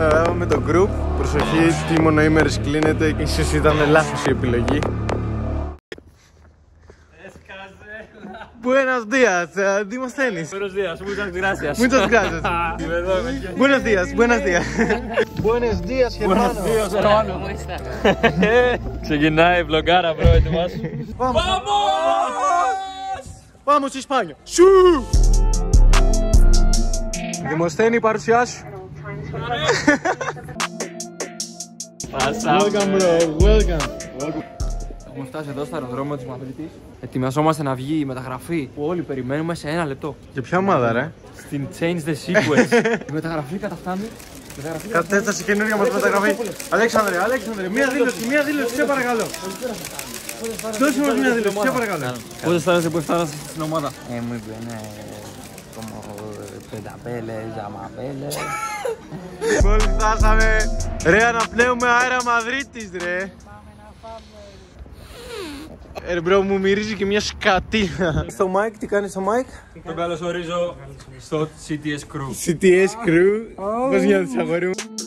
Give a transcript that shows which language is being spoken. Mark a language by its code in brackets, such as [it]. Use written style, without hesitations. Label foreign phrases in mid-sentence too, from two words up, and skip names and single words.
[el] πάμε με το group. Προσοχή, τι μονοήμερες κλείνεται. Ίσως ήταν λάθος η επιλογή. [es] Buenos días, Demosthenis. Buenos días, muchas gracias. Muchas gracias. Buenos días, buenos días. Buenos días, hermano. Buenos días, hermano. ¿Cómo estás? [el] Ξεκινάει η βλογκάρα, bro, ετοιμάσου. [es] Vamos! Vamos, [el] Ισπάνια! Σου! Δημοσθένη, παρουσιά σου. [en] Welcome, bro. Welcome. [el] Έχουμε φτάσει εδώ στο αεροδρόμιο της Μαδρίτης. Ετοιμαζόμαστε να βγει η μεταγραφή που όλοι περιμένουμε σε 1 λεπτό. Για ποια ομάδα, ρε? Στην Change the Sequence. Η μεταγραφή καταφτάνει. Κατέφτασε καινούργια μας μεταγραφή. Αλέξανδρε, μία δήλωση, σε παρακαλώ. Δώσε μας μία δήλωση, σε παρακαλώ. Πώς αισθάνεσαι που φτάσατε στην ομάδα? [es] Muy bien, como petapeles, llamapeles. [el] Μόλις φτάσαμε. Ρε, αναπνέουμε αέρα Μαδρίτης, ρε. Μπρο, μου μυρίζει και μια σκατίνα. Στο mic, τι κάνεις στο mic? Τον καλωσορίζω στο CTS Crew. CTS Crew. Πώς νιώθεις, αγόρι μου?